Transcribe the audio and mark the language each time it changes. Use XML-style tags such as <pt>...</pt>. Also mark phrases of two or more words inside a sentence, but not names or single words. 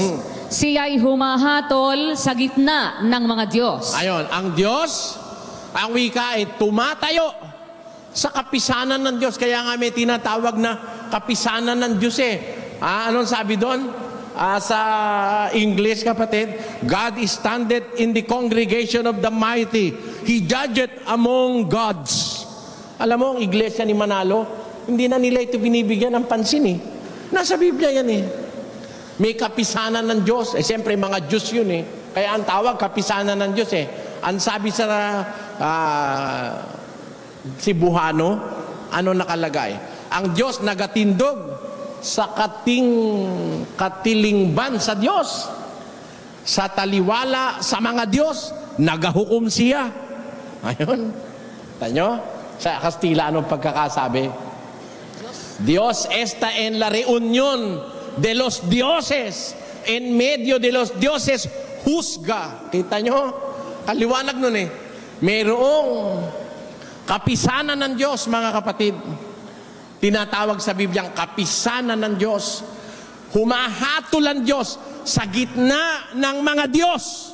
<tl>Siya'y humahatol sa gitna ng mga Diyos. Ayon, ang Diyos, ang wika ay tumatayo sa kapisanan ng Diyos. Kaya nga may tinatawag na kapisanan ng Diyos eh. Anong sabi doon? Sa English, kapatid,</tl> <en>God is standeth in the congregation of the mighty. He judgeth among gods.</en> <tl>Alam mo, ang iglesia ni Manalo, hindi na nila ito binibigyan ng pansin eh. Nasa Biblia yan eh. May kapisanan ng Diyos. Eh, siyempre, mga Diyos yun eh. Kaya ang tawag, kapisanan ng Diyos eh. Ang sabi sa si Buhano, ano nakalagay?</tl> <ceb>Ang Diyos nagatindog sa katilingban sa Diyos. Sa taliwala sa mga Diyos, nagahukom siya.</ceb> <tl>Ayun. Tanyo? Sa Kastila, anong pagkakasabi?</tl> <es>Dios está en la reunión de los dioses. En medio de los dioses, husga.</es> <tl>Kita nyo? Kaliwanag nun eh. Mayroong kapisanan ng Diyos, mga kapatid. Tinatawag sa Biblia kapisanan ng Diyos. Humahatol ang Diyos sa gitna ng mga Diyos.</tl>